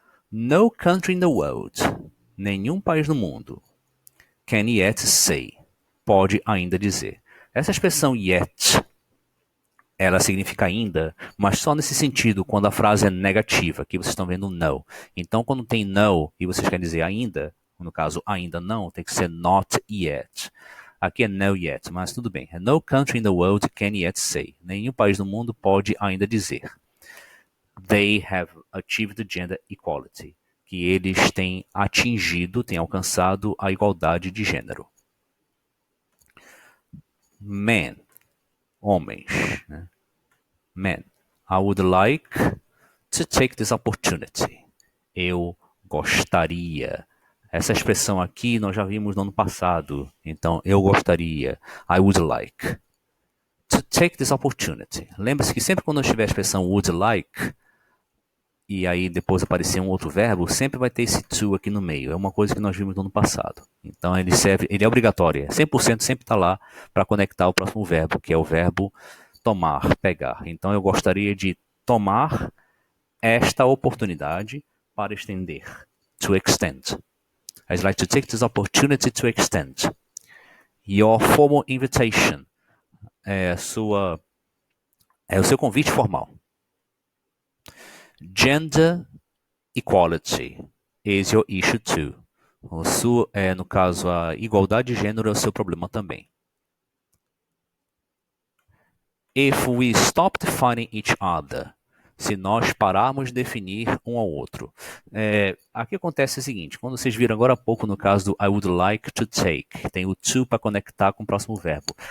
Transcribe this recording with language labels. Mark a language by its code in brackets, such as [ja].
[en] No country in the world, [pt] nenhum país no mundo, [en] can yet say, [pt] pode ainda dizer. Essa expressão yet ela significa ainda, mas só nesse sentido, quando a frase é negativa, que vocês estão vendo no. Então, quando tem no e vocês querem dizer ainda, no caso ainda não, tem que ser [en] not yet. [pt] Aqui é [en] no yet, [pt] mas tudo bem. [en] No country in the world can yet say. [pt] Nenhum país do mundo pode ainda dizer. [en] They have achieved gender equality. [pt] Que eles têm atingido, têm alcançado a igualdade de gênero. Men, homens, né? [en] Men, I would like to take this opportunity. [pt] Eu gostaria. Essa expressão aqui nós já vimos no ano passado. Então, eu gostaria. [en] I would like to take this opportunity. [pt] Lembre-se que sempre quando eu tiver a expressão [en] would like, [pt] e aí depois aparecer um outro verbo, sempre vai ter esse to aqui no meio. É uma coisa que nós vimos no ano passado. Então, ele é obrigatório. 100% sempre está lá para conectar o próximo verbo, que é o verbo tomar, pegar. Então, eu gostaria de tomar esta oportunidade para estender. [en] To extend. I'd like to take this opportunity to extend. Your formal invitation. [pt] É o seu convite formal. [en] Gender equality is your issue too. [pt] No caso, a igualdade de gênero é o seu problema também. [en] If we stop defining each other, [pt] se nós pararmos de definir um ao outro. Aqui acontece o seguinte, quando vocês viram agora há pouco no caso do [en] I would like to take, [pt] tem o to para conectar com o próximo verbo.